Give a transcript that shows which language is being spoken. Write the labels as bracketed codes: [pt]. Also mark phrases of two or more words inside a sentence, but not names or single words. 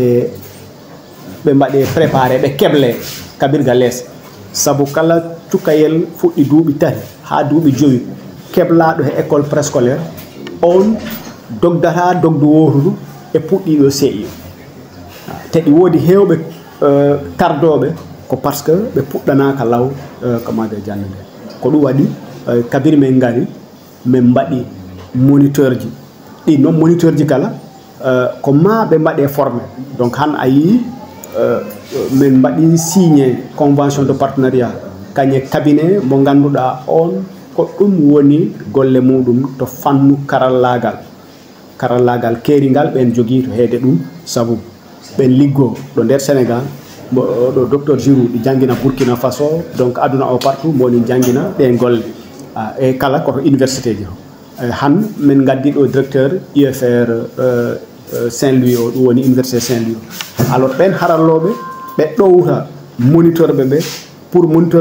[ff] mbaɗe préparé ɓe keble kabirga less sabu kala cukayel fuɗɗi duuɓi tati ha duuɓi 5 keblaɗo he [fr] école préscolaire [ff] on dogdata dogdu wotudu e puɗɗiɗo CI te ɗi woodi hewɓe tardoɓe ko [fr] par ce que [ff] ɓe puɗɗanaka law kamade jande nde ko ɗum waɗi kabiri men gari min mbaɗi moniteur ji ɗi noon moniteur ji kala ko ma ɓe mbaɗe [fr] formé donc [ff] han a yii min mbaɗi [fr] signé convention de partenariat [ff] kañe cabinet mo ganduɗa on ko ɗum woni golle muɗum to fannu karallagal keerigal ɓen jogui to heede ɗum sabu ɓen liggo ɗo nder Sénégal ɗo docteur Giroud ɗi jangguina Burkina Faso donc aduna o partout moni jangguina ɗen golle e kala koto université ji han min gaddi ɗo directeur UFR Saint-Louis o ɗum woni université Saint-Louis alors ɓen haralloɓe ɓe ɗowta moniteur ɓe [fr] pour moniteur